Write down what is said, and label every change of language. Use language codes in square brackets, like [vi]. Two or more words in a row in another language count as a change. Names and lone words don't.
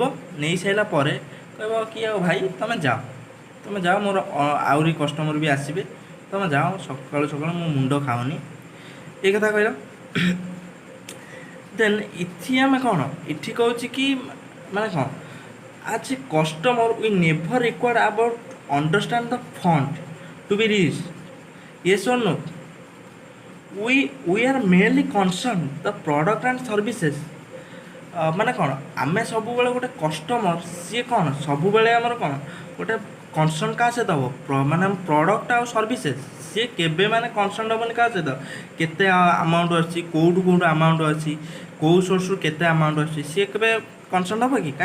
[or] ନେଇସାରିଲା ପରେ କହିବ କି ଆଉ ଭାଇ ତମେ ଯାଅ, ମୋର ଆହୁରି କଷ୍ଟମର ବି ଆସିବେ, ତମେ ଯାଅ, ସକାଳୁ ମୋ ମୁଣ୍ଡ ଖାଅନି, ଏ କଥା କହିଲ। ଦେନ୍ ଏଠି ଆମେ କ'ଣ ଏଠି କହୁଛି କି ମାନେ କ'ଣ, [en] as a customer we never required about understand the fund to be rich, yes or no? we are mainly concerned the product and services। [or] ମାନେ କ'ଣ, ଆମେ ସବୁବେଳେ ଗୋଟେ କଷ୍ଟମର, ସିଏ କ'ଣ ସବୁବେଳେ ଆମର କ'ଣ ଗୋଟେ କନସର୍ନ କାହା ସହିତ ହେବ, ମାନେ ପ୍ରଡ଼କ୍ଟ ଆଉ ସର୍ଭିସେସ୍। ସିଏ କେବେ ମାନେ କନସର୍ନ ହେବନି କାହା ସହିତ କେତେ ଆମାଉଣ୍ଟ ଅଛି, କେଉଁଠୁ ଆମାଉଣ୍ଟ ଅଛି, କେଉଁ ସୋର୍ସରୁ କେତେ ଆମାଉଣ୍ଟ ଅଛି, ସିଏ କେବେ କନସର୍ନ ହେବ କି?